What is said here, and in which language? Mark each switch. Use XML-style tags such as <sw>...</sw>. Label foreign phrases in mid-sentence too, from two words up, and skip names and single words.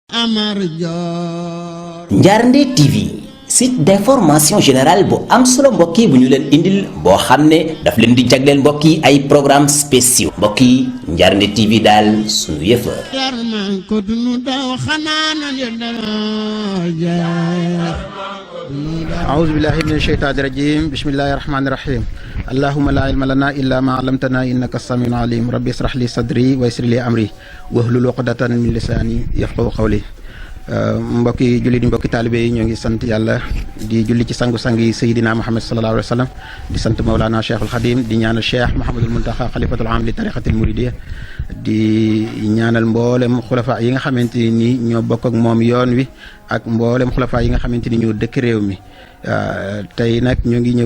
<wo>Amar Dior. Njaarnde TV</wo> <fr>site d'information générale</fr> <wo>bu am solo mbokk yi bu ñu leen indil boo xam ne daf leen di jagleel mbokk yi ay</wo> <fr>programmes spéciaux</fr> <wo>mbokk yi Njaarnde TV daal sunu yëfa.</wo> <ar>أعوذ بالله من الشيطان الرجيم بسم الله الرحمن الرحيم اللهم لا علم لنا إلا ما علمتنا إنك السميع العليم ربي اشرح لي صدري ويسر لي أمري واحلل عقدة من لساني يفقهوا قولي</ar> <wo>mbokki jullit yi mbokki taalibe yi ñoo ngi sant yàlla di julli ci sangu-sang yi Seydina Muhammad</wo> <ar>صلى الله عليه وسلم</ar> <wo>di sant Mawlana Cheikhul Khadim di ñaanal Cheikh Mouhamadul Muntaxa</wo> <ar>خليفة العام للطريقة المريدية</ar> <wo>di ñaanal mboolem xulafa yi nga xamante ni ñoo bokk ak moom yoon wi ak mboolem xulafa yi nga xamante ni ñoo dëkk réew mi tey nag ñoo ngi</wo>